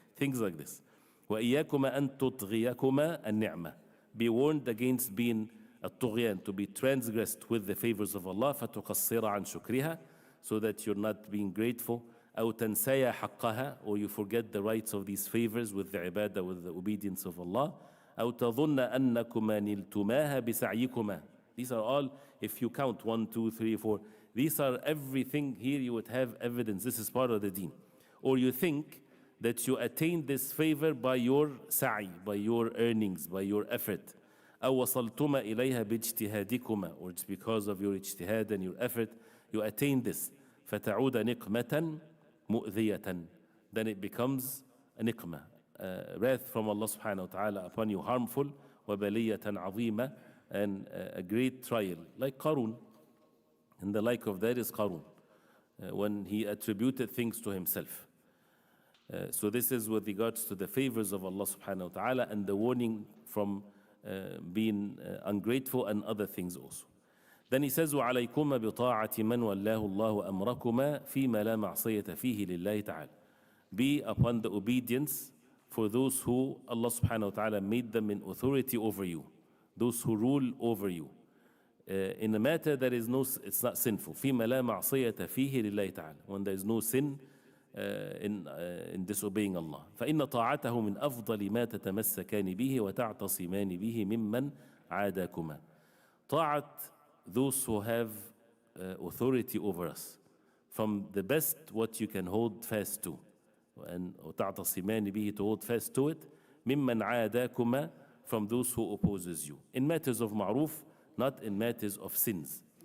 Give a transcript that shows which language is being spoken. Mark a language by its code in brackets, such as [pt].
[en] Things like this. [ar] وَإِيَّاكُمَا أَن تُطْغِيَكُمَا النِّعْمَةِ. [en] Be warned against being الطغيان, to be transgressed with the favors of Allah, [ar] فتقصر عن شكرها, [en] so that you're not being grateful. [ar] أو تنسيا حقها, [en] or you forget the rights of these favors with the ibadah, with the obedience of Allah. [ar] أو تظن أنكما نلتماها بسعيكما. [en] These are all, if you count 1, 2, 3, 4, these are everything here you would have evidence. This is part of the deen. Or you think that you attained this favor by your sa'i, by your earnings, by your effort. [ar] أو وصلتما إليها باجتهادكما, [en] or it's because of your ijtihad and your effort you attain this. [ar] فتعود نقمة مؤذية. [en] Then it becomes a niqmah, wrath from Allah subhanahu wa ta'ala upon you, harmful. [ar] وبلية عظيمة, [en] and a great trial, like Qarun. And the like of that is Qarun, when he attributed things to himself. So this is with regards to the favors of Allah subhanahu wa ta'ala and the warning from being ungrateful and other things also. Then he says, [ar] وَعَلَيْكُمَا بِطَاعَةِ مَنْ وَاللَّهُ اللَّهُ أَمْرَكُمَا فِيمَا لَا مَعْصِيَةَ فِيهِ لِلَّهِ تَعَالَى. [en] Be upon the obedience for those who Allah subhanahu wa ta'ala made them in authority over you, those who rule over you, in a matter that is it's not sinful. [ar] فِيمَا لَا مَعْصِيَةَ فِيهِ لِلَّهِ تَعَالَى. [en] When there is no sin in disobeying Allah. [ar] فإن طاعته من أفضل ما تتمسكان به وتعتصمان به ممن عاداكما. [en] طاعة those who have authority over us, from the best what you can hold fast to, and [ar] وتعتصمان به, [en] to hold fast to it, [ar] ممن عاداكما, [en] from those who opposes you, in matters of ma'ruf, not in matters of sins.